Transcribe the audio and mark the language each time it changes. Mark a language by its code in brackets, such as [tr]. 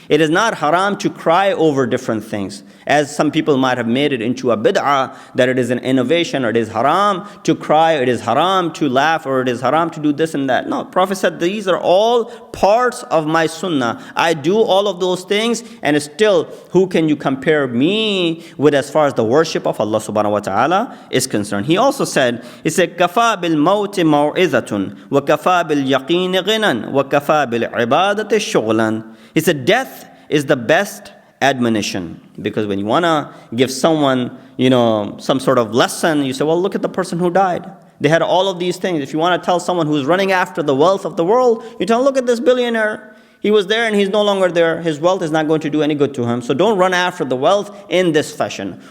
[en] It is not haram to cry over different things, as some people might have made it into a bid'ah, that it is an innovation, or it is haram to cry, or it is haram to laugh, or it is haram to do this and that. No, Prophet said these are all parts of my sunnah. I do all of those things, and still, who can you compare me with as far as the worship of Allah subhanahu wa ta'ala is concerned? He also said, [ar] كَفَى بِالْمَوْتِ مَوْعِظَةٌ وَكَفَى بِالْيَقِينِ غِنًى وَكَفَى بِالْعِبَادَةِ شُغْلًا. [en] He said death is the best admonition, because when you want to give someone, some sort of lesson, you say, well, look at the person who died. They had all of these things. If you want to tell someone who's running after the wealth of the world, you tell, look at this billionaire. He was there and he's no longer there. His wealth is not going to do any good to him. So don't run after the wealth in this fashion.